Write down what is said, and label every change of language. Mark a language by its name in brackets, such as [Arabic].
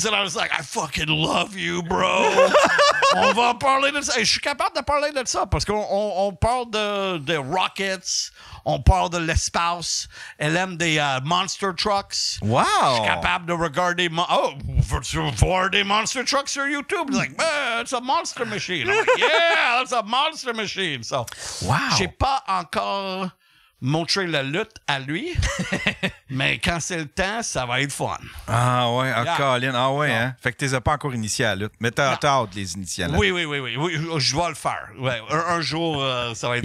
[English] And I was like, I fucking love you, bro. [French] On va parler de ça. Et je suis capable de parler de ça parce qu'on parle de Rockets, on parle de l'espace. Elle aime des monster trucks. Wow! Je suis capable de regarder... veux-tu voir des monster trucks sur YouTube? [English] It's like, it's a monster machine. I'm like, yeah, that's a monster machine. So, wow! [French] J'ai pas encore montré la lutte à lui, mais quand c'est le temps, ça va être fun. Ah ouais, Colin. Ah ouais, hein? Fait que t'es pas encore initié à la lutte. Mais t'as hâte de les initier à la lutte. Oui, je vais le faire. Ouais, un jour, ça va être...